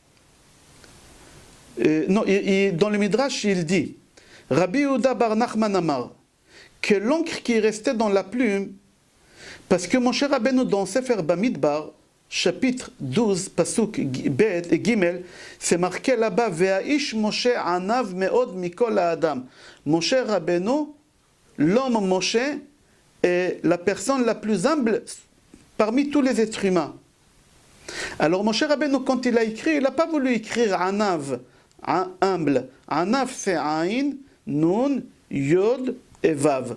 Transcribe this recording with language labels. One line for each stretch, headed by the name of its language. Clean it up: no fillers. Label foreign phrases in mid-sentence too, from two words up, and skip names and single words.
French: dans le Midrash, il dit, Rabbi Yehuda bar Nachman Amar, que l'encre qui restait dans la plume, parce que Moshe Rabbeinu dans Sefer Bamidbar, chapitre 12, pasuk Bet et Gimel, c'est marqué là-bas,
Hebrew: והאיש משה ענו מאד מכל האדם.
French: Moshe Rabbeinu, l'homme Moshe, est la personne la plus humble parmi tous les êtres humains. Alors Moshe Rabbeinu, quand il a écrit, il n'a pas voulu écrire Anav, humble. Anav, c'est Aïn, Nun, Yod et Vav.